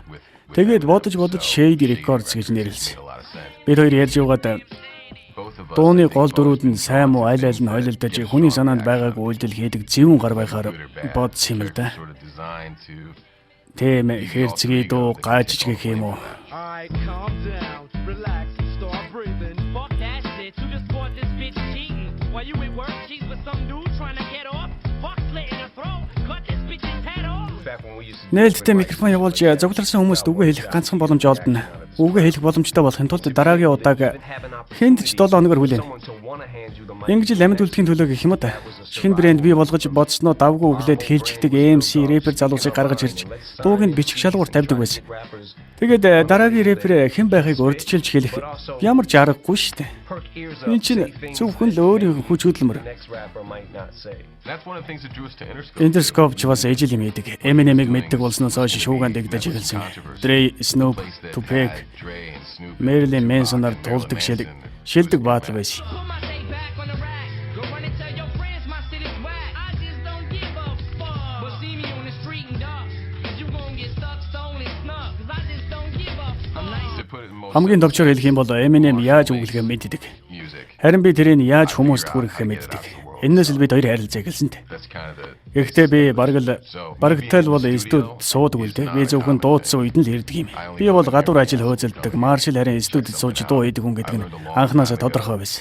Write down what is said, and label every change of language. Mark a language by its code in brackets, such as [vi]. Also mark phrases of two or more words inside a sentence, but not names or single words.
[mn] Тэгээд бодож Shady Records гэж нэрлсэн. Бид хоёр ярьж яваад дууны гол дөрүүд нь сайн муу аль нь хойлолдож хүний санаанд байгаагүй үйлдэл хийдэг зөвүүн гар байхаар бодсон юм л да. Тийм хэрцгий дуу гаажж гэх юм уу? [en] Fuck that shit. You just caught this bitch cheating. While you at work, she's with some dude trying to get off. Fuck slitting her throat. Cut this bitch's head off. [mn] Нээлттэй микрофон явуулж зоглолсон хүмүүст үгээ хэлэх ганцхан боломж олдно. Үгээ хэлэх боломжтой болохын тулд дараагийн удааг хэнд ч 7 хоногор хүлээнэ. Ингэж л амьд үлдэхийн төлөө гэх юм да. Шинэ брэнд бий болгож бодсноо давгүй өглөөд хэлчихдэг MC рэпер залуусыг гаргаж ирж дууг нь бичих шалгуур тавьдаг байсан. Тэгээд дараагийн рэпер хэн байхыг урдчилж хэлэх ямар ч аргагүй шүү дээ. Энэ чинь зөвхөн л өөрийн хүч хөдөлмөр. Interscope ч бас ижил юм идэг. Eminem-ийг мэддэг болсноос хойш шуугаан дэгдэж эхэлсэн. Dre, Snoop, Tupac, Marilyn Manson-аар тулдаг шилдэг баатар байсан. [en] Put my take back on the rack. Go run and tell your friends my shit is whack. I just don't give a fuck. But see me on the street and duck. Cause you gon' get stuck, stone and snuck. Cause I just don't give a fuck. [mn] Хамгийн товчоор хэлэх юм бол Eminem яаж үгэлгээ мэддэг. Харин би тэрийг яаж хүмүүст хүргэхээ мэддэг. Энээс л бид хоёр харилцаа эхэлсэн дээ. Гэхдээ би барагтай л бол студид суудаг үл дээ. Би зөвхөн дуудсан үед нь л ирдэг юм. Би бол гадуур ажил хөөцөлдөг. Маршал харин студид сууж дуу хийдэг хүн гэдэг нь анхнаасаа тодорхой байсан.